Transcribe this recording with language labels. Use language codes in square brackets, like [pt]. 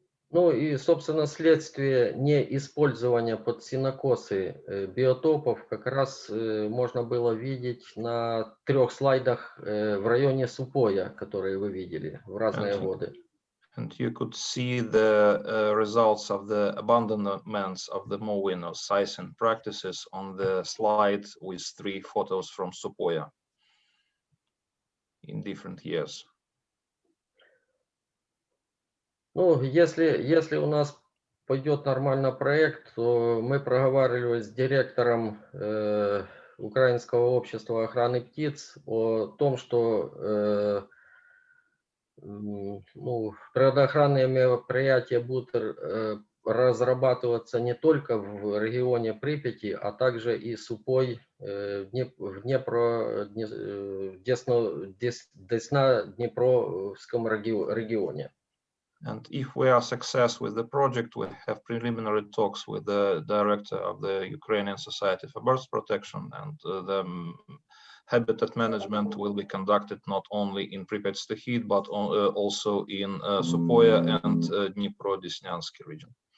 [ru] И, собственно, следствие неиспользования под сенокосы биотопов как раз можно было видеть на 3 слайдах в районе Супоя, которые вы видели, в разные воды. [en] And you could see the results of the abandonments of the mowing or sizing practices on the slide with 3 photos from Supoya in different years. [ru] Если у нас пойдет нормально проект, то мы проговаривали с директором Украинского общества охраны птиц о том, что природоохранные мероприятия будут разрабатываться не только в регионе Припяти, а также и Супой в Десна-Днепровском регионе. [en] And if we are success with the project, we have preliminary talks with the director of the Ukrainian Society for Birds Protection, and the habitat management will be conducted not only in Pripyat-Stohid, but also in Supoya and Dnipro-Desnyansky region.